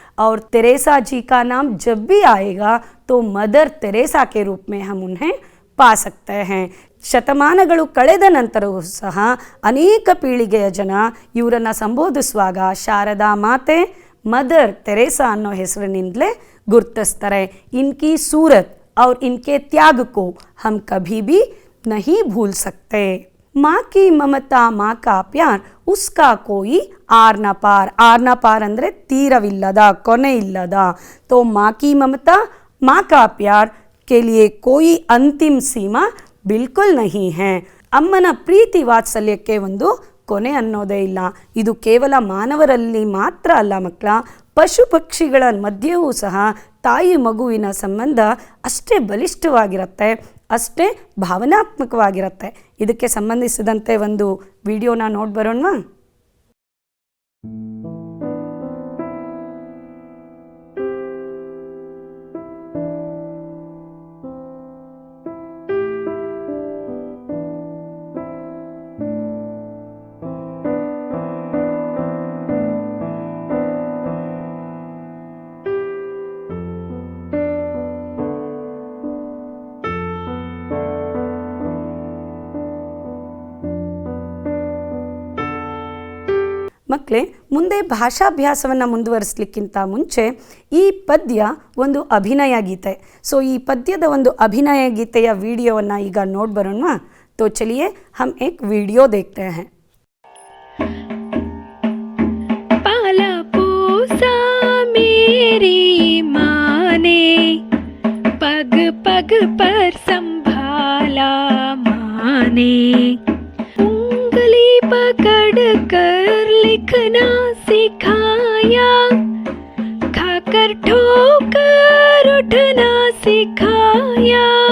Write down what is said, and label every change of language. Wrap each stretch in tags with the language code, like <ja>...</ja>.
<hi>और तेरेसा जी का नाम जब भी आएगा तो मदर तेरेसा के रूप में हम उन्हें पा सकते हैं.</hi> <kn>ಶತಮಾನಗಳು ಕಳೆದ ನಂತರವೂ ಸಹ ಅನೇಕ ಪೀಳಿಗೆಯ ಜನ ಇವರನ್ನು ಸಂಬೋಧಿಸುವಾಗ ಶಾರದಾ ಮಾತೆ, ಮದರ್ ತೆರೇಸಾ ಅನ್ನೋ ಹೆಸರಿನಿಂದಲೇ ಗುರುತಿಸ್ತಾರೆ.</kn> <hi>ಇನ್ಕಿ ಸೂರತ್ और इनके त्याग को हम कभी भी नहीं भूल सकते. माँ की ममता, माँ का प्यार, उसका कोई आर न पार. आर न पार</hi> <kn>ಅಂದರೆ ತೀರವಿಲ್ಲದ, ಕೊನೆ ಇಲ್ಲದ.</kn> <hi>तो माँ की ममता, माँ का प्यार के लिए कोई अंतिम सीमा बिल्कुल नहीं है.</hi> <kn>ಅಮ್ಮನ ಪ್ರೀತಿ ವಾತ್ಸಲ್ಯಕ್ಕೆ ಒಂದು ಕೊನೆ ಅನ್ನೋದೇ ಇಲ್ಲ. ಇದು ಕೇವಲ ಮಾನವರಲ್ಲಿ ಮಾತ್ರ ಅಲ್ಲ ಮಕ್ಕಳ, ಪಶು ಪಕ್ಷಿಗಳ ಮಧ್ಯೆಯೂ ಸಹ ತಾಯಿ ಮಗುವಿನ ಸಂಬಂಧ ಅಷ್ಟೇ ಬಲಿಷ್ಠವಾಗಿರುತ್ತೆ, ಅಷ್ಟೇ ಭಾವನಾತ್ಮಕವಾಗಿರುತ್ತೆ. ಇದಕ್ಕೆ ಸಂಬಂಧಿಸಿದಂತೆ ಒಂದು ವಿಡಿಯೋನ ನೋಡಿ ಬರೋಣವಾ? ಮಕ್ಕಳೇ, ಮುಂದೆ ಭಾಷಾಭ್ಯಾಸವನ್ನು ಮುಂದುವರಿಸಲಿಕ್ಕಿಂತ ಮುಂಚೆ ಈ ಪದ್ಯ ಒಂದು ಅಭಿನಯ ಗೀತೆ. ಸೊ ಈ ಪದ್ಯದ ಒಂದು ಅಭಿನಯ ಗೀತೆಯ ವಿಡಿಯೋವನ್ನು ಈಗ ನೋಡಿ ಬರೋಣವಾ?</kn> <hi>तो चलिए हम एक वीडियो देखते हैं. पाला पोसा मेरी माँ ने, पग पग पर संभाला माँ ने, उंगली पकड़ कर लिखना सिखाया, खाकर ठोकर उठना सिखाया.</hi>